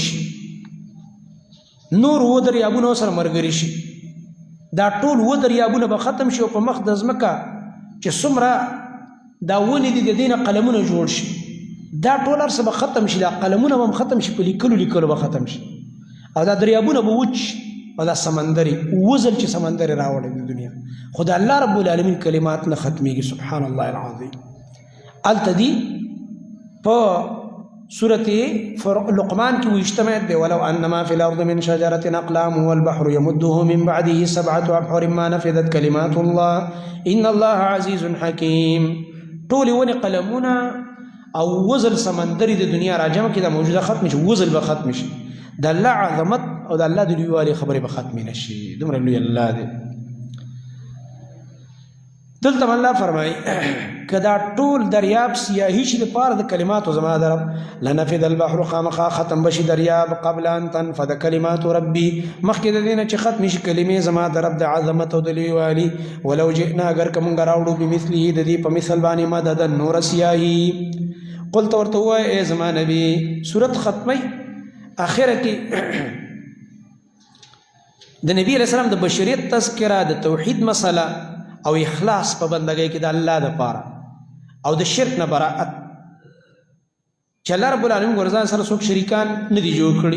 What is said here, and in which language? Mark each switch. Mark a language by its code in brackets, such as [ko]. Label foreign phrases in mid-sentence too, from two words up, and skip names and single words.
[ps] شي نور و دریابونه سره ملګري شي دا ټول و دریابونه به ختم شي او په مخ د ځمکه چې څومره دا ونې دي د دې نه قلمونه جوړ شي دا ټول هر څه به ختم شي دا قلمونه به هم ختم شي په لیکلو به ختم شي او دا دریابونه به وچ او دا سمندري وزل چې سمندري راوړي د دنیا خو د [ar] الله رب العالمین [ps] کلمات نه ختمیږي. [ar] سبحان الله العظیم. [ps] هلته دي په سورة لقمان کې 28 آیت دی [ar] ولو انما فی الارض من شجرة اقلام والبحر يمده من بعده 7 ابحر ما نفذت كلمات الله ان الله عزیز حکیم. [ps] ټول ونې قلمونه او وزل سمندري د دنیا راجمه کې دا موجوده ختم شي وزل به ختم شي د الله عظمت او د الله د لویوالي خبرې به ختمې نه شي. دومره لوی الله دی. دلته الله فرمایي که دا ټول دریاب سیاهي شي دپاره د کلماتو زما د رب [ar] لنفد البحر [ps] خامخا ختم بشي دریاب [ar] قبل ان تنفد کلمات ربي [ps] مخکې د دې نه چې ختم شي کلمې زما د رب د عظمت او د لویوالي. [ar] ولو جئنا [ps] اگر که مونږ راوړو بمثله د دې په مثل باندې مدد نور سیاهي. قلت ورته ووایه ای زما نبي صورت ختمي اخره کې د نبی علیه السلام د بشریت تذکره د توحید مسله او اخلاص په بندګۍ کې د الله دپاره او د شرک نه براءت چې [ar] الله رب العالمین [ps] ورځان سره څوک شریکان نه دي جوړ کړي.